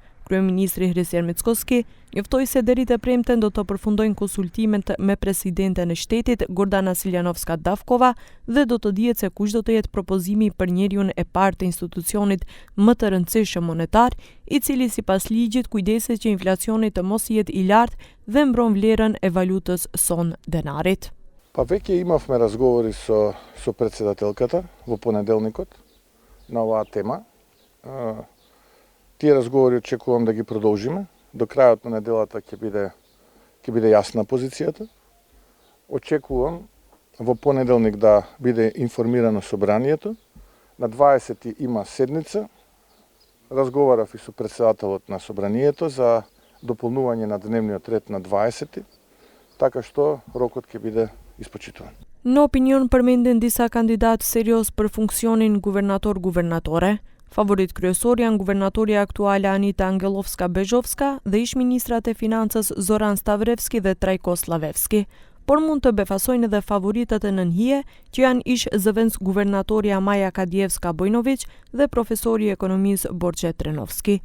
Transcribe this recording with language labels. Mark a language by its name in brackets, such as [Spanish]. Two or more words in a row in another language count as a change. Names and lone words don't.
[Albanian] Kryeministri Hristijan Mickoski njoftoi se deri të premten do të përfundojnë konsultimet me presidenten e shtetit Gordana Siljanovska-Davkova dhe do të dihet se kush do të jetë propozimi për njeriun e parë të institucionit më të rëndësishëm monetar, i cili sipas ligjit kujdeset që inflacioni të mos jetë i lartë dhe mbron vlerën e valutës son denarit. [Macedonian] Па веќе имавме разговори со председателката во понеделникот на оваа тема. Тие разговори очекувам да ги продолжиме. До крајот на неделата ќе биде јасна позицијата. Очекувам во понеделник да биде информирано собранието. На 20 има седница. Разговарав и со председателот на собранието за дополнување на дневниот ред на 20, така што рокот ќе биде испочитуван. [Albanian] Në opinion përmenden disa kandidatë serioz për funksionin guvernator-guvernatore. Favorit kryesor janë guvernatorja aktuale Anita Angelovska-Bezhovska dhe ish-ministrat e financës Zoran Stavrevski dhe Trajko Slavevski, por mund të befasojnë edhe favoritët e nënhije, që janë ish-zëvendës guvernatorja Maja Kadievska-Bojnović dhe profesori i ekonomisë Borxhe Trenovski.